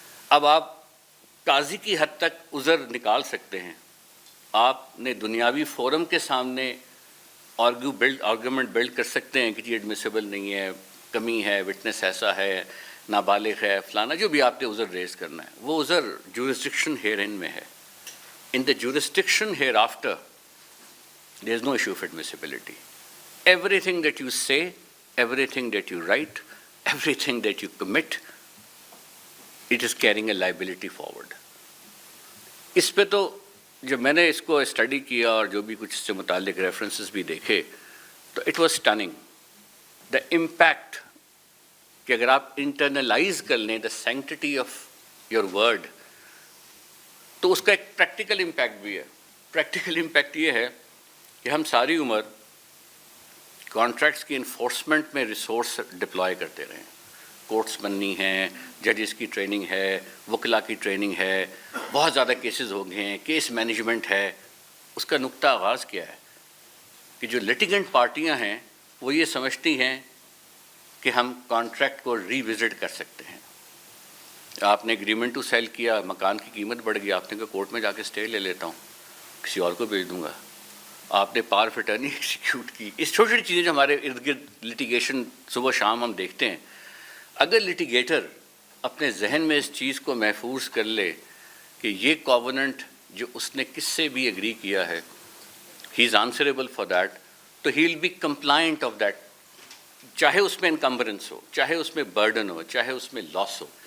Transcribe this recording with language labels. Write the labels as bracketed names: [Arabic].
[Urdu] اب آپ قاضی کی حد تک عذر نکال سکتے ہیں، آپ نے دنیاوی فورم کے سامنے آرگومنٹ بلڈ کر سکتے ہیں کہ جی ایڈمیسیبل نہیں ہے، کمی ہے، وٹنس ایسا ہے، نابالغ ہے، فلانا جو بھی آپ نے عذر ریز کرنا ہے، وہ عذر جورسڈکشن ہیئر ان میں ہے. [English] In the jurisdiction here after there is no issue of admissibility. Everything that you say, everything that you write, everything that you commit, it is carrying a liability forward. [Urdu] اس پہ تو جب میں نے اس کو اسٹڈی کیا اور جو بھی کچھ اس سے متعلق ریفرنسز بھی دیکھے تو [English] it was stunning the impact [Urdu] کہ اگر آپ انٹرنلائز کر لیں [English] the sanctity of your word [Urdu] تو اس کا ایک پریکٹیکل امپیکٹ بھی ہے. پریکٹیکل امپیکٹ یہ ہے کہ ہم ساری عمر کانٹریکٹس کی انفورسمنٹ میں ریسورس ڈپلوائے کرتے رہے. کورٹس بننی ہیں، ججز کی ٹریننگ ہے، وکلا کی ٹریننگ ہے، بہت زیادہ کیسز ہو گئے ہیں، کیس مینجمنٹ ہے. اس کا نقطہ آغاز کیا ہے کہ جو لٹیگنٹ پارٹیاں ہیں وہ یہ سمجھتی ہیں کہ ہم کانٹریکٹ کو ری وزٹ کر سکتے ہیں. آپ نے ایگریمنٹ ٹو سیل کیا، مکان کی قیمت بڑھ گئی، آپ نے کہا کورٹ میں جا کے اسٹے لے لیتا ہوں، کسی اور کو بھیج دوں گا. آپ نے پاور آف اٹرنی ایگزیکیوٹ کی. اس چھوٹی چھوٹی چیزیں جو ہمارے ارد گرد لٹیگیشن صبح شام ہم دیکھتے ہیں، اگر لٹیگیٹر اپنے ذہن میں اس چیز کو محفوظ کر لے کہ یہ کووننٹ جو اس نے کس سے بھی ایگری کیا ہے [English] he is answerable for that, تو he will be compliant of that, [Urdu] چاہے اس میں انکمبرنس ہو، چاہے اس میں برڈن ہو، چاہے اس میں لاس ہو.